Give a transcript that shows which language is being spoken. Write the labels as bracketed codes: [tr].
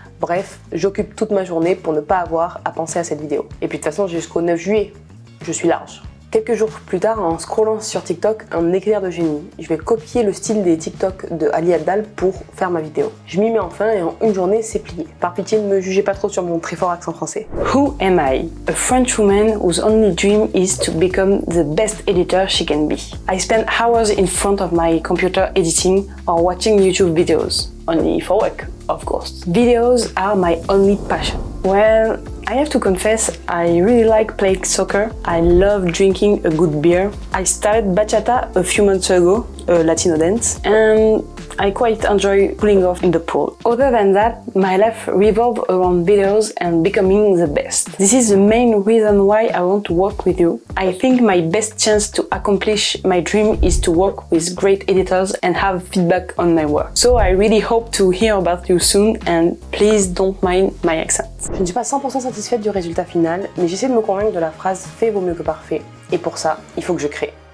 [fr] Bref, j'occupe toute ma journée pour ne pas avoir à penser à cette vidéo. Et puis de toute façon, jusqu'au 9 juillet, je suis large. Quelques jours plus tard, en scrollant sur TikTok, un éclair de génie. Je vais copier le style des TikTok de Ali Abdaal pour faire ma vidéo. Je m'y mets enfin et en une journée, c'est plié. Par pitié, ne me jugez pas trop sur mon très fort accent français. [en] Who am I? A French woman whose only dream is to become the best editor she can be. I spend hours in front of my computer editing or watching YouTube videos. Only for work, of course. Videos are my only passion. Well, I have to confess, I really like playing soccer. I love drinking a good beer. I started bachata a few months ago, a Latino dance, and I quite enjoy cooling off in the pool. Other than that, my life revolves around videos and becoming the best. This is the main reason why I want to work with you. I think my best chance to accomplish my dream is to work with great editors and have feedback on my work. So I really hope to hear about you soon and please don't mind my accent. [fr] Je ne suis pas 100% satisfaite du résultat final, mais j'essaie de me convaincre de la phrase « fait vaut mieux que parfait ». Et pour ça, il faut que je crée.